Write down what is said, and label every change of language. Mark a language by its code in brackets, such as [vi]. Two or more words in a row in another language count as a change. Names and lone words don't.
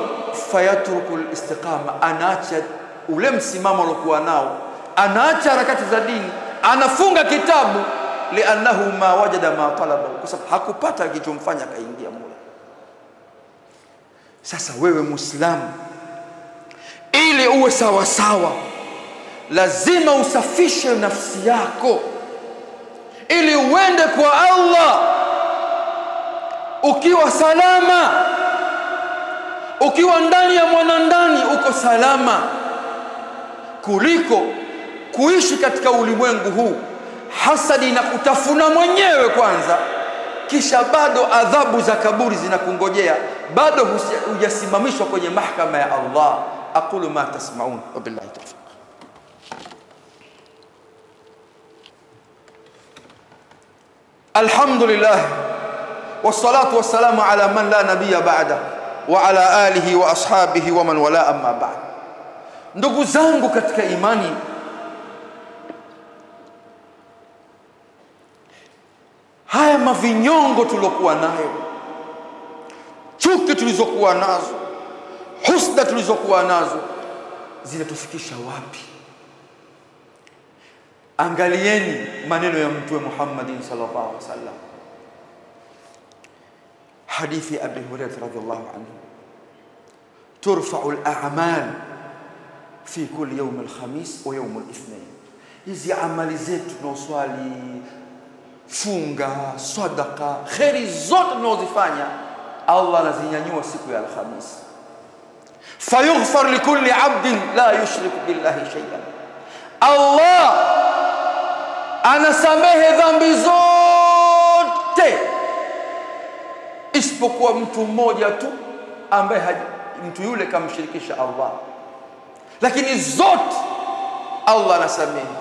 [ar] فيترك الاستقامة, [sw] anaacha ule msimamo aliokuwa nao, anaacha harakati za dini, anafunga kitabu, [ar] لأنه ما وجد ما طلب, [sw] kwa sababu hakupata kilichomfanya kaingia mule. Sasa wewe Muislamu, ili uwe sawa sawa, lazima usafishe nafsi yako ili uende kwa Allah ukiwa salama, ukiwa ndani ya mwanandani uko salama, kuliko kuishi katika ulimwengu huu hasadi na kutafuna mwenyewe kwanza, kisha bado adhabu za kaburi zinakungojea, bado hujasimamishwa kwenye mahakama ya Allah. [ar] أقول ما تسمعون وبالله التوفيق. الحمد لله والصلاة والسلام على من لا نبي بعده وعلى آله وأصحابه ومن والاه، أما بعد. [sw] Ndugu zangu katika imani, haya mavinyongo tulokuwa nayo, chuki tulizokuwa nazo, husda tulizokuwa nazo, zinatufikisha wapi? Angalieni maneno ya Mtume Muhammad [ar] صلى الله عليه وسلم, [sw] hadithi Abi Hurairah [ar] رضي الله عنه, ترفع الأعمال في كل يوم الخميس ويوم الاثنين. [sw] Hizi amali zetu, na swali, funga, sadaka, khairi zote tunazofanya, Allah anazinyanyua siku ya Alhamis. [ar] فيغفر لكل عبد لا يشرك بالله شيئا, [sw] Allah anasamehe dhambi zote isipokuwa mtu mmoja tu ambaye mtu yule kamshirikisha Allah, lakini zote Allah anasamehe.